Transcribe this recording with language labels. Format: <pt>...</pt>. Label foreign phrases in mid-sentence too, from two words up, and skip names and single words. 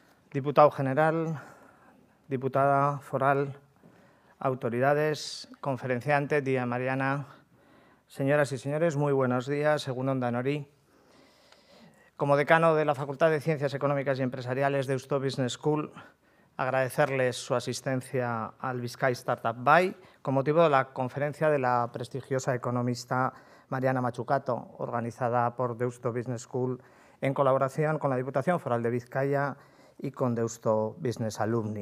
<es>Diputado general, diputada foral, autoridades, conferenciante, tía Mariana, señoras y señores, muy buenos días,</es> <eu>egun on danori.</eu> <es>Como decano de la Facultad de Ciencias Económicas y Empresariales de Deusto Business School, agradecerles su asistencia al Bizkaia Startup Bay con motivo de la conferencia de la prestigiosa economista Mariana Mazzucato, organizada por Deusto Business School en colaboración con la Diputación Foral de Bizkaia y con Deusto Business Alumni.</es>